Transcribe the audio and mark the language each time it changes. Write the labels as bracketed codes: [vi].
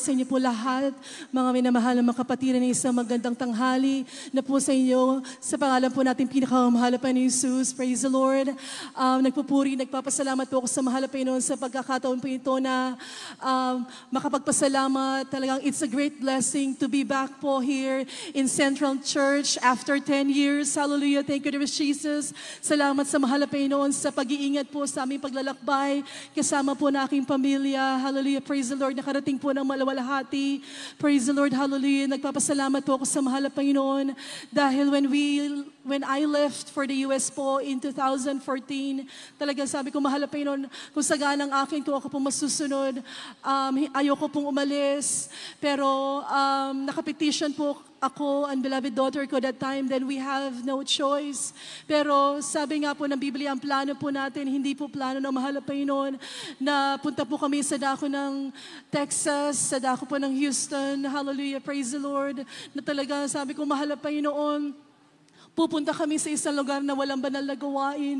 [tl] Sa inyo po lahat, mga minamahal na mga kapatiran na isang magandang tanghali na po sa inyo. Sa pangalan po natin pinakamahal na Panginoon Jesus. [en] Praise the Lord. [tl] Nagpupuri, nagpapasalamat po ako sa mahal na Panginoon sa pagkakataon po ito na makapagpasalamat. [en] Talagang it's a great blessing to be back po here in Central Church after 10 years. Hallelujah. Thank you, dear Jesus. [tl] Salamat sa mahal na Panginoon sa pag-iingat po sa aming paglalakbay kasama po na aking pamilya. [en] Hallelujah. Praise the Lord. [tl] Nakarating po ng malawalhati. Praise the Lord. Hallelujah. Nagpapasalamat po ako sa mahal na Panginoon dahil [en] when I left for the US po in 2014, [tl] talagang sabi ko, mahal na Panginoon, kung saganang akin, kung ako po masusunod, ayoko pong umalis. Pero nakapetition po ako and beloved daughter ko that time, then we have no choice. Pero sabi nga po ng Biblia, ang plano po natin, hindi po plano ng mahal na Panginoon na punta po kami sa dako ng Texas, sa dako po ng Houston. Hallelujah, praise the Lord. Na talaga sabi ko, mahal na Panginoon, pupunta kami sa isang lugar na walang banal na gawain.